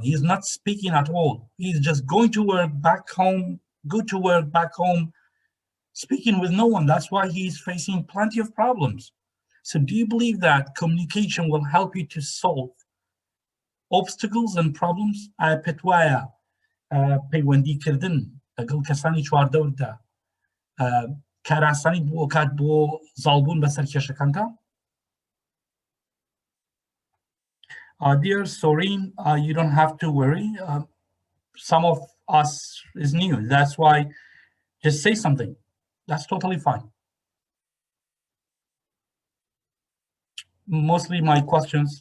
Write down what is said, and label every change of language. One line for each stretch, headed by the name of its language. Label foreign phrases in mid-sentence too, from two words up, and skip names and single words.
English: He's not speaking at all. He's just going to work, back home, go to work, back home, speaking with no one. That's why he's facing plenty of problems. So do you believe that communication will help you to solve obstacles and problems?
Central Kurdish: پێتوایە پەیوەندیکردن لەگەڵ کەسانی چواردەوردا کاراسانی بۆ کات بۆ زاڵبوون بەسەر کێشەکانتە؟
English: Dear Soreen, you don't have to worry. Some of us is new. That's why just say something. That's totally fine. Mostly my questions.